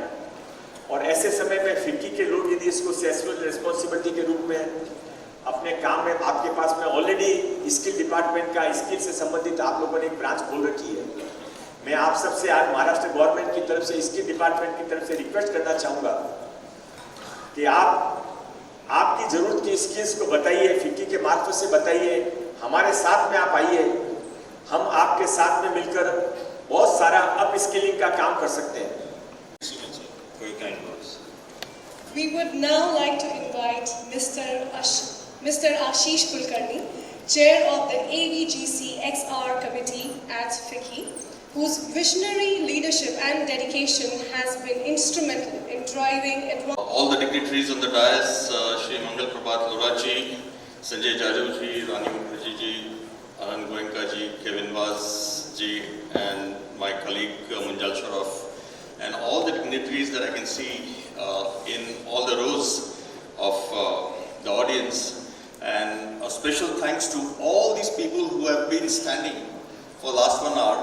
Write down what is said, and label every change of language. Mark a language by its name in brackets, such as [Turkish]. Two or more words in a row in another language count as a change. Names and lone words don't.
[Hindi] और ऐसे समय में फिक्की के लोग यदि इसको [English] social responsibility [Hindi] के रूप में अपने काम में, आपके पास में [English] already skill department [Hindi] का स्किल से संबंधित आप लोगों ने एक ब्रांच खोल रखी है, मैं आप सबसे आज महाराष्ट्र गवर्नमेंट की तरफ से, इसके डिपार्टमेंट की तरफ से रिक्वेस्ट करना चाहूँगा कि आप आपकी ज़रूरत की स्किल्स को बताइए, फिक्की के मार्फत से बताइए, हमारे साथ में आप आइए, हम आपके साथ में मिलकर बहुत सारा [English] up skilling [Hindi] का काम कर सकते हैं। [English] Very kind words. We would now like to invite Mr. Ashish Kulkarni, Chair of the AVGC XR Committee at Ficci, whose visionary leadership and dedication has been instrumental in driving all the dignitaries on the dais, Shri Mangal Prabhat Loraji, Sanjay Jajuji, Rani Mukerji ji, Anand Goenka ji, Kevin Vaz ji, and my colleague Munjal Sharaf, and all the dignitaries that I can see in all the rows of the audience. And a special thanks to all these people who have been standing for the last 1 hour.